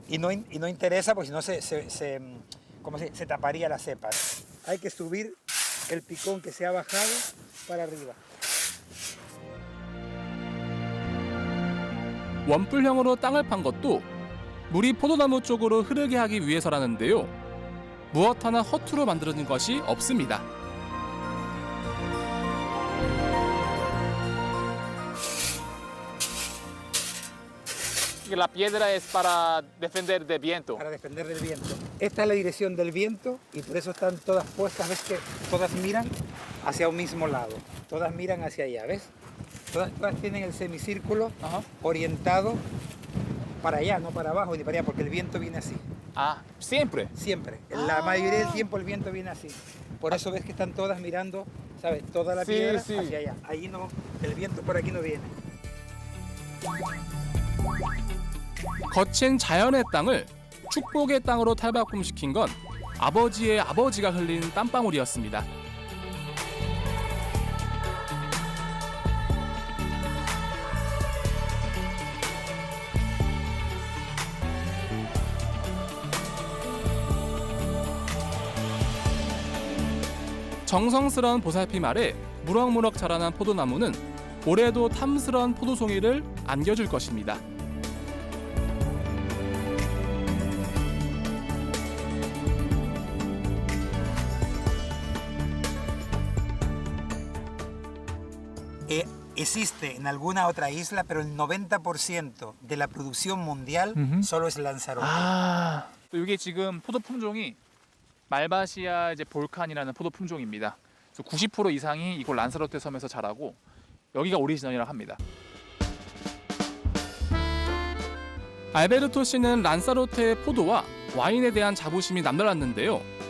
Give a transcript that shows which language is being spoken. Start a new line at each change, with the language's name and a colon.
Spanish: y no interesa porque si no se taparía las cepas. Hay que subir el picón que se ha bajado para arriba.
Korean: 원뿔형으로 땅을 판 것도 물이 포도나무 쪽으로 흐르게 하기 위해서라는데요. 무엇 하나 허투루 만들어진 것이 없습니다.
Spanish: La piedra es para defender del viento. Para defender del viento. Esta es la dirección del viento y por eso están todas puestas, ves que todas miran hacia un mismo lado. Todas miran hacia allá, ¿ves? Todas tienen el semicírculo orientado para allá, no para abajo ni para allá, porque el viento viene así. Ah, siempre. Siempre. La mayoría del tiempo el viento viene así. Por eso ves que están todas mirando, ¿sabes? Toda la piedra hacia allá. Allí no, el viento por aquí no viene.
Korean: 거친 자연의 땅을 축복의 땅으로 탈바꿈시킨 건 아버지의 아버지가 흘린 땀방울이었습니다. 정성스러운 보살핌 아래 무럭무럭 자라난 포도나무는 올해도 탐스러운 포도송이를 안겨줄 것입니다.
Spanish: Existe en alguna otra isla, pero el 90% de la producción mundial solo es Lanzarote.
Korean: 아, 또 이게 지금 포도 품종이 말바시아 이제 볼칸이라는 포도 품종입니다. 그래서 90% 이상이 이곳 란사로테 섬에서 자라고 여기가 오리지널이라고 합니다. 알베르토 씨는 란사로테의 포도와 와인에 대한 자부심이 남달랐는데요.